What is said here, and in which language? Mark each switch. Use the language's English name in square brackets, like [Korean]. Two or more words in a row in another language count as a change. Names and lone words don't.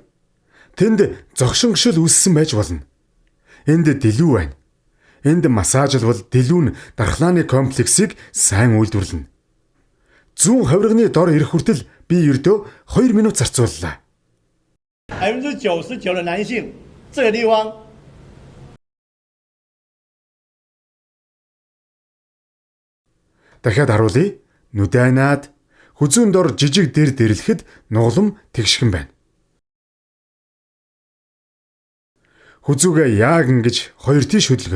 [Mongolian] Тэнд зогшингшил үүссэн байж болно. Энд дэлүү байна. Энд массажлбал дэлүү нь дархлааны комплексыг сайн үйлдвэрлэнэ. Зүүн хавирганы дор ирэх хүртэл би ердөө 2 минут зарцууллаа. [Chinese] 99% 的男性这个地方 [Mongolian] Дахиад харуулъя. Нүдэнаад хүзүүн дор жижиг дэр дэрлэхэд нуглам тэгшхэн байна. Хүзүүгээ яг ингэж 2 тийш хөдөлгөнө.